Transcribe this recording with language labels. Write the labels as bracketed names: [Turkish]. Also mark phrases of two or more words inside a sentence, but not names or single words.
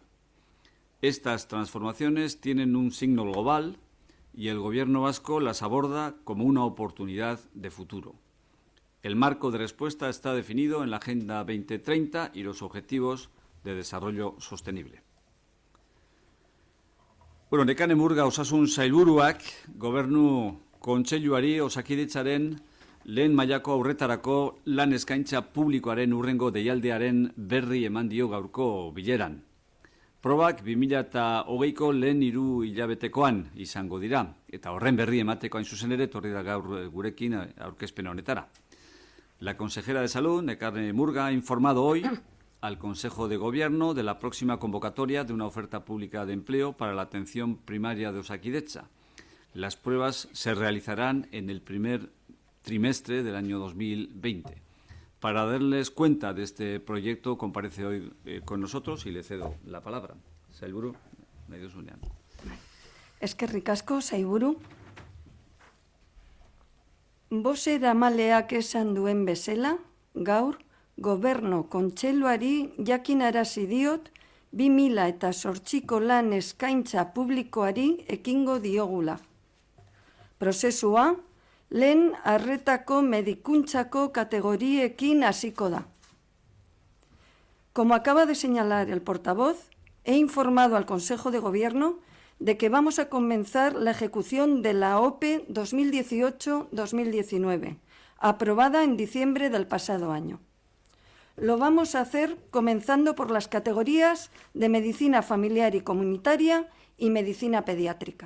[Spanish] Estas transformaciones tienen un signo global y el Gobierno vasco las aborda como una oportunidad de futuro. El marco de respuesta está definido en la Agenda 2030 y los Objetivos de Desarrollo Sostenible. [Basque] Bueno, Nekane Murga osasun sailburuak Gobernu Kontseiluari Osakidetzaren lehen mailako aurretarako lan eskaintza publikoaren hurrengo deialdiaren berri eman dio gaurko bileran. Probak 2020ko lehen 3 hilabetekoan izango dira, eta horren berri emateko hain zuzen ere etorri da gaur gurekin aurkezpen honetara. [Spanish] La consejera de Salud, Nekane Murga, ha informado hoy al Consejo de Gobierno de la próxima convocatoria de una oferta pública de empleo para la atención primaria de Osakidetza. Las pruebas se realizarán en el primer trimestre del año 2020. Para darles cuenta de este proyecto, comparece hoy con nosotros y le cedo la palabra. [Basque] Sailburu, nahi duzunean. Eskerrik asko, sailburu. Bozeramaleak esan duen bezala, gaur, Gobernu Kontseiluari jakinarazi diot 2008ko lan eskaintza publikoari ekingo diogula. Prozesua, lehen arretako medikuntzako kategoriekin hasiko da. [Spanish] Como acaba de señalar el portavoz, he informado al Consejo de Gobierno de que vamos a comenzar la ejecución de la OPE 2018-2019, aprobada en diciembre del pasado año. Lo vamos a hacer comenzando por las categorías de medicina familiar y comunitaria y medicina pediátrica.